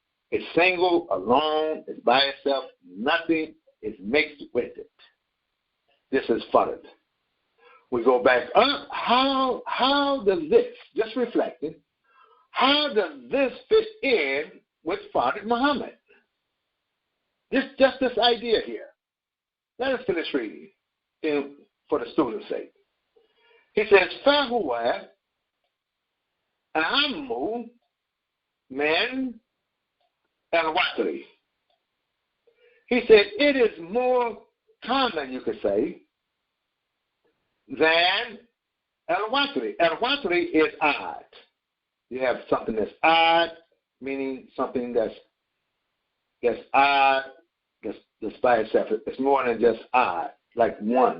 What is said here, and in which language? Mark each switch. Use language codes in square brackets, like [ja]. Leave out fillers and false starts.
[en] It's single, alone, it's by itself, nothing is mixed with it. This is Farad. We go back up. How does this, just reflecting, how does this fit in with Farad Muhammad? Just this idea here. Let us finish reading for the student's sake. He says, [ar] فَهُوَ أَعَمُّ مِنْ الْوَتْرِ. [en] He said, it is more common, you could say, than al-watri. Al-watri is odd. You have something that's odd, meaning something that's odd, that's by itself. It's more than just odd. like one.